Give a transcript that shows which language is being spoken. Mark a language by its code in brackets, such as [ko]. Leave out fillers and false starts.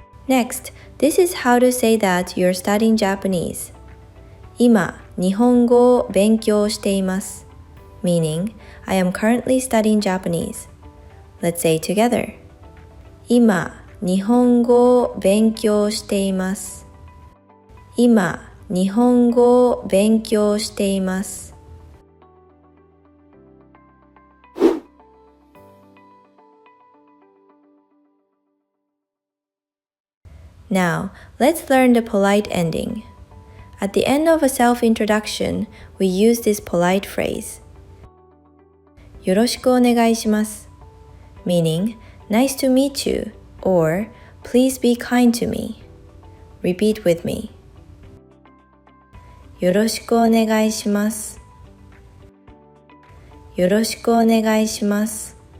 [en] Next, this is how to say that you're studying Japanese. [ja] 今、日本語を勉強しています。 [en] Meaning, I am currently studying Japanese. Let's say together. [ja] 今、日本語を勉強しています。今、日本語を勉強しています。 [en] Now, let's learn the polite ending. At the end of a self-introduction, we use this polite phrase. [ja] よろしくお願いします [en] meaning, nice to meet you, or please be kind to me. Repeat with me. [ja] よろしくお願いします。よろしくお願いします。